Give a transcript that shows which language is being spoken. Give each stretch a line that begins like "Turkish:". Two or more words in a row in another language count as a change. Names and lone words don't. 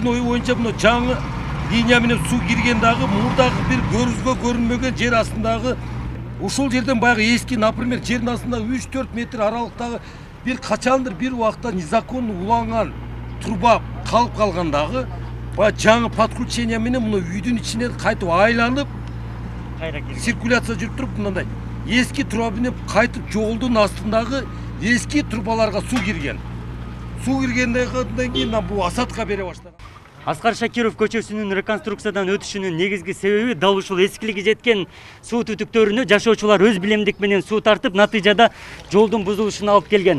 Kyrgyz: ой боюнча мына жаңы линия менен суу кирген дагы мурдагы бир көзгө көрүнмөгөн жер астындагы ушул жерден баягы эски, например, жердин астында 3-4 метр аралыктагы бир качандыр бир убакта незаконно уланган труба калып калгандагы баягы жаңы подключение менен мына үйдүн ичинен кайтып айланып циркуляция жүрүп туруп мындай эски труба минип кайтып жолдун астындагы eski трубаларга суу кирген. Суу киргенден кийин бул асатка бере баштаган. Аскар Шакиров көчөсүнүн реконструкциядан өтүшүнүн негизги себеби дал ушул эскилиги жеткен суу түтүктөрүнө жашоочулар өз билемдик менен суу тартып, натыйжада жолдун бузулушуна алып келген.